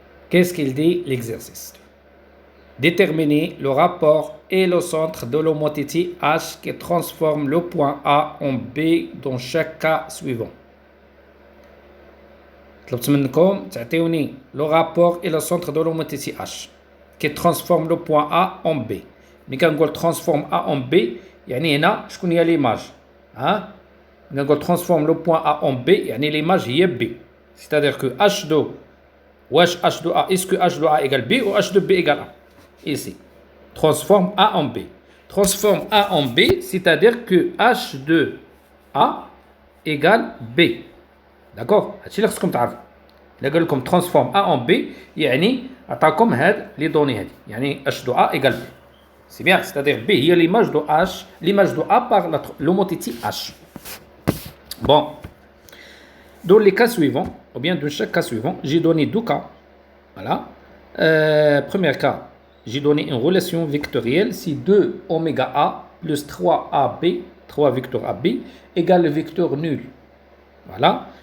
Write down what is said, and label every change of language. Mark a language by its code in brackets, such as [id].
[fr] Qu'est-ce qu'il dit l'exercice? Déterminer le rapport et le centre de l'homothétie H qui transforme le point A en B dans chaque cas suivant. [ar] طلبت منكم تعطيوني [fr] le rapport et le centre de l'homothétie H qui transforme le point A en B. [ar] ملي كنقول [fr] transforme A en B [ar] يعني هنا شكون هي ليماج؟ ها؟ ملي كنقول [fr] transforme le point A en B [ar] يعني ليماج هي B. [fr] C'est-à-dire que H2 [ar] واش [fr] H2A est-ce que H2A égale B ou H2B égale A? Ici. Transforme A en B. Transforme A en B, c'est-à-dire que H2A égale B. D'accord? [ar] هادشي اللي خصكم تعرفوا. إلا قال لكم [fr] transforme A en B [ar] يعني عطاكم هاد لي دوني هادي يعني [fr] H2A égale B. C'est bien, c'est-à-dire B [ar] هي [fr] l'image de H, l'image de A par l'homothétie H. Bon. Dans les cas suivants, ou bien dans chaque cas suivant, j'ai donné deux cas. Voilà. Premier cas, j'ai donné une relation vectorielle si 2 oméga A plus 3AB, 3 vecteurs AB, égale le vecteur nul. Voilà.